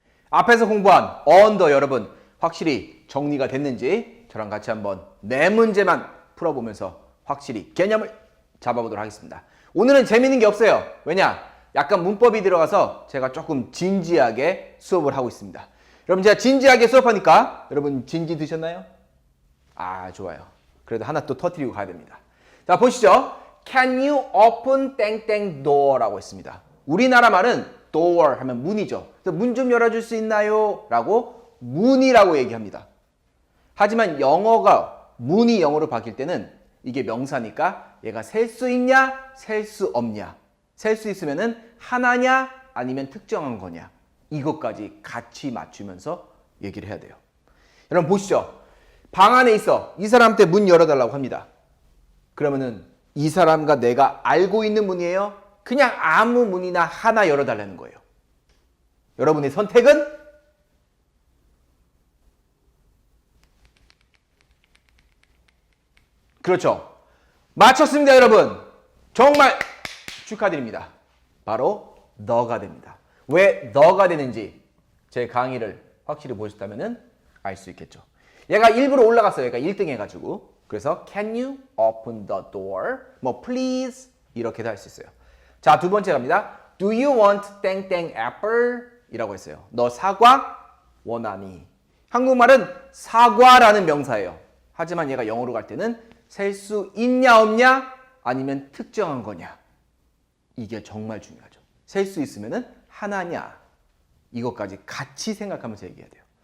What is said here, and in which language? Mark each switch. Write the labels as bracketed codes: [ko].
[ko] 앞에서 공부한 언더 여러분 확실히 정리가 됐는지 저랑 같이 한번 네 문제만 풀어보면서 확실히 개념을 잡아보도록 하겠습니다. 오늘은 재밌는 게 없어요. 왜냐? 약간 문법이 들어가서 제가 조금 진지하게 수업을 하고 있습니다. 여러분 제가 진지하게 수업하니까 여러분 진지 드셨나요? 아 좋아요. 그래도 하나 또 터뜨리고 가야 됩니다. 자 보시죠. [en] Can you open 땡땡 door라고 [ko] 했습니다. 우리나라 말은 door 하면 문이죠. 문 좀 열어줄 수 있나요? 라고 문이라고 얘기합니다. 하지만 영어가 문이 영어로 바뀔 때는 이게 명사니까 얘가 셀 수 있냐 셀 수 없냐, 셀 수 있으면은 하나냐 아니면 특정한 거냐, 이것까지 같이 맞추면서 얘기를 해야 돼요. 여러분 보시죠. 방 안에 있어. 이 사람한테 문 열어달라고 합니다. 그러면은 이 사람과 내가 알고 있는 문이에요? 그냥 아무 문이나 하나 열어달라는 거예요. 여러분의 선택은? 그렇죠. 맞췄습니다, 여러분. 정말 축하드립니다. 바로 너가 됩니다. 왜 너가 되는지 제 강의를 확실히 보셨다면 알 수 있겠죠. 얘가 일부러 올라갔어요. 얘가 1등 해가지고. 그래서 [en] Can you open the door? [ko] 뭐 please 이렇게도 할 수 있어요. 자, 두 번째 갑니다. [en] Do you want 땡땡 apple? [ko] 이라고 했어요. 너 사과 원하니? 한국말은 사과라는 명사예요. 하지만 얘가 영어로 갈 때는 셀 수 있냐 없냐 아니면 특정한 거냐, 이게 정말 중요하죠. 셀 수 있으면은 하나냐, 이것까지 같이 생각하면서 얘기해야 돼요.